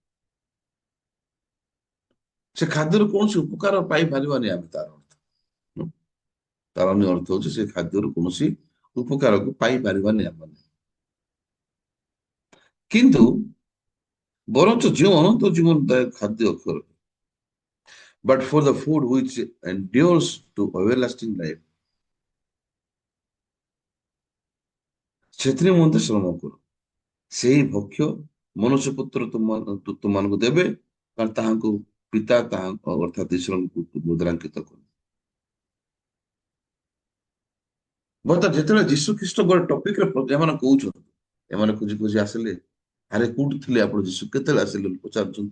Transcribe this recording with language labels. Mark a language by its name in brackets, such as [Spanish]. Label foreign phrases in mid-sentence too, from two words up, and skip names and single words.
[Odia] ସେ ଖାଦ୍ୟରୁ କୌଣସି ଉପକାର ପାଇପାରିବାନି ଆମେ, ତାର ଅର୍ଥ। ତାର ଅନ୍ୟ ଅର୍ଥ ହଉଛି ସେ ଖାଦ୍ୟରୁ କୌଣସି ଉପକାରକୁ ପାଇପାରିବାନି ଆମେ। କିନ୍ତୁ ବରଞ୍ଚ ଯେଉଁ ଅନନ୍ତ ଜୀବନଦାୟକ ଖାଦ୍ୟ ଅକ୍ଷର, [English] but for the food which endures to everlasting life, [Odia] ସେଥିରେ ମଧ୍ୟ ଶ୍ରମ କର। ସେହି ଭକ୍ଷ ମନୁଷ୍ୟ ପୁତ୍ର ତୁମମାନଙ୍କୁ ଦେବେ, କାରଣ ତାହାଙ୍କୁ ପିତା ତାହା ଅର୍ଥାତ ଈଶ୍ୱରଙ୍କୁ ମୁଦ୍ରାଙ୍କିତ କର। ବର୍ତ୍ତମାନ ଯେତେବେଳେ ଯୀଶୁ ଖ୍ରୀଷ୍ଟ ଗୋଟେ ଟପିକରେ ଏମାନେ କହୁଛନ୍ତି, ଏମାନେ ଖୋଜି ଖୋଜି ଆସିଲେ, ଆରେ କୋଉଠି ଥିଲେ ଆପଣ ଯୀଶୁ, କେତେବେଳେ ଆସିଲେ ପଚାରୁଛନ୍ତି।